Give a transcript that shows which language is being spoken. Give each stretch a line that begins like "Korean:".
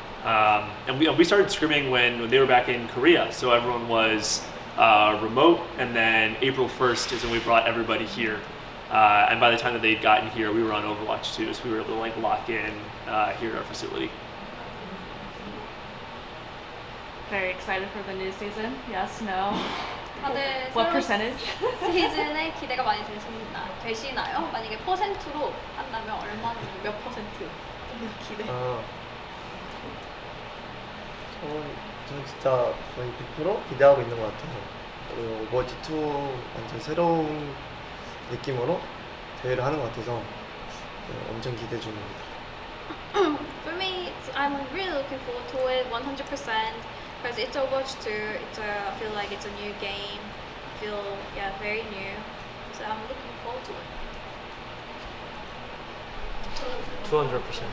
English: And we started scrimming when they were back in Korea, so everyone was remote. And then April 1st is when we brought everybody here. And by the time that they'd gotten here, we were on Overwatch 2, so we were able to like lock in here at our facility. Very excited for the new season. Yes, no.
Korean: 다들
English: What
Korean: 새로운
English: percentage?
Korean: 시즌에 기대가 많이 되시나요? 만약에 퍼센트로 한다면 얼마나 몇 퍼센트 기대? 저는 진짜 거의 100% 기대하고 있는 것 같아요. 그리고 오버워치 2 완전 새로운 느낌으로 대회를 하는 것 같아서 엄청 기대 중입니다.
English: For me, I'm really looking forward to it 100% because it's Overwatch 2. I feel like it's a new game. Very new. So I'm looking forward to it. 200%.